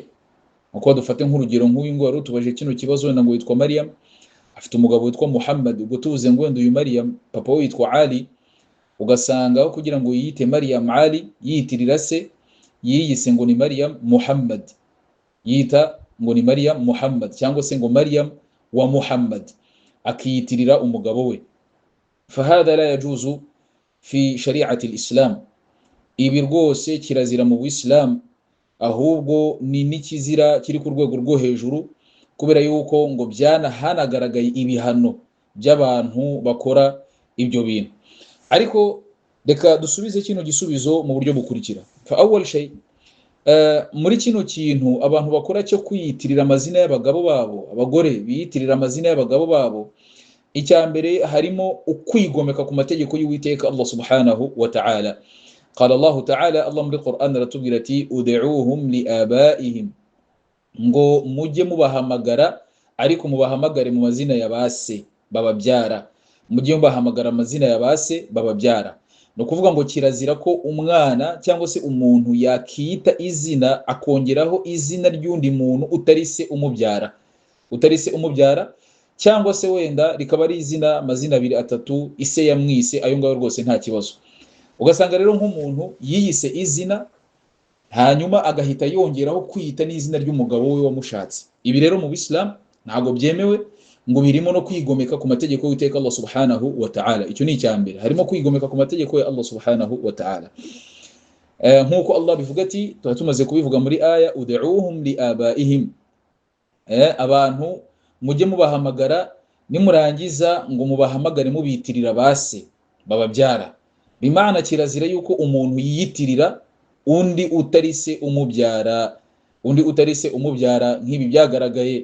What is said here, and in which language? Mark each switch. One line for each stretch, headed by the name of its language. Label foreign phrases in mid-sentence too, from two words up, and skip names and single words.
Kinyarwanda: Uko dufate nk'urugero nk'uyu ngo wari utubaje kino kibazo, wenda ngo witwa Maryam, afite umugabo witwa Muhammad, ubwo tuvuze ngo wenda uyu Maryam papa we witwa Ali, ugasanga aho kugira ngo yiyite Maryam Ali yiyitirira se, yiyise ngo ni Maryam Muhammad, yita ngo ni Maryam Muhammad, cyangwa se ngo Maryam wa Muhammad, akiyitirira umugabo we.
Arabic: فهذا لا يجوز في شريعة الإسلام.
Kinyarwanda: Ibi rwose kirazira mu Islam, ahubwo ni n'ikizira kiri ku rwego rwo hejuru, kubera yuko ngo hanagaragaye ibihano by'abantu bakora ibyo bintu. Ariko reka dusubize kino gisubizo mu buryo bukurikira.
Arabic: فأول شيء,
Kinyarwanda: muri kino kintu abantu bakora cyo kwiyitirira amazina y'abagabo babo, abagore biyitirira amazina y'abagabo babo, icyambere harimo ukwigomeka ku mategeko y'Uwiteka
Arabic: الله سبحانه وتعالى. قال الله تعالى,
Kinyarwanda: Allah muri Qur'an aratubwira ati
Arabic: ادعوهم لآبائهم,
Kinyarwanda: ngo mujye mubahamagara ariko mubahamagare mu mazina ya base bababyara, mujye mubahamagara amazina ya base bababyara. No kuvuga ngo kirazira ko umwana cyangwa se umuntu yakiyita izina akongeraho izina ry'undi muntu utari se umubyara, cyangwa se wenda rikaba ari izina amazina abiri atatu ise yamwise, ayo ngayo rwose nta kibazo. Ugasanga rero nk'umuntu yiyise izina hanyuma agahita yongeraho kwiyita n'izina ry'umugabo we wamushatse. Ibi rero mu Islam ntago byemewe, ngo birimo no kwigomeka ku mategeko y'Uwiteka
Arabic: الله سبحانه وتعالى.
Kinyarwanda: Icyo ni icyambere, harimo kwigomeka ku mategeko ya
Arabic: الله سبحانه وتعالى.
Kinyarwanda: Nkuko Allah bivuga ati, tumaze kubivuga muri aya,
Arabic: ادعوهم لآبائهم,
Kinyarwanda: abantu mujye mubahamagara, nimurangiza ngo mubahamagare mubitirira base bababyara. Bimana kirazira yuko umuntu yiyitirira undi utari se umubyara, nk'ibi byagaragaye.